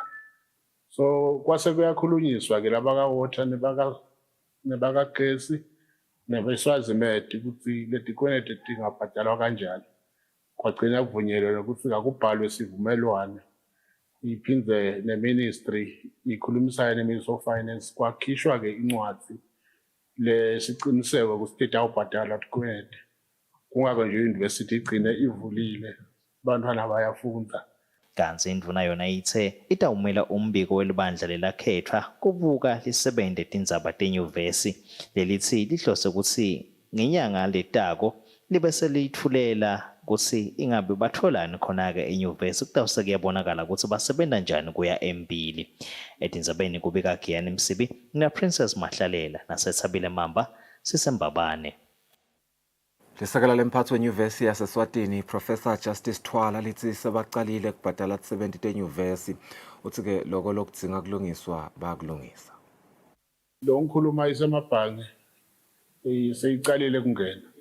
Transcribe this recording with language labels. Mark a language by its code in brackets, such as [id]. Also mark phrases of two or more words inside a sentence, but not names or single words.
[ss] So kwase kuyakhulunyiswa ke laba ka-water nebakagesi nebeswazimedi ukuthi leti kweleti tingabhadalwa kanjani. Kwagcina kuvunyelwe ukuthi akubhalwe isivumelwano iphindze ne-ministry ikhulumisane ne- [en] Ministry of Finance [ss] kwakhishwa ke incwadi lesiciniseko ukuthi awubhadala tikweleti. Kungako nje i-university igcine ivulile abantwana bayafunda. Kanti indvuna yona ithe itawumela umbiko welibandla lelakhethwa kubuka lisebente tindzaba tenyuvesi lelithi lihlose ukuthi ngenyanga letako libe selithulela ukuthi ingabe batholani khona-ke enyuvesi kutawuse kuyabonakala ukuthi basebenta njani kuya embili. Etindzabeni kubika Giyani Msibi na-Princess Mahlalela nasethabile Mamba sisembabane. Lisekela lemphathi wenyuvesi yaseswatini Professor Justice Thwala lithi sebaqalile kubhadala 70 tenyuvesi uthi ke lokho lokudzinga kulungiswa bayakulungisa. Lo ngikhuluma isemabhange seyicalile kungena.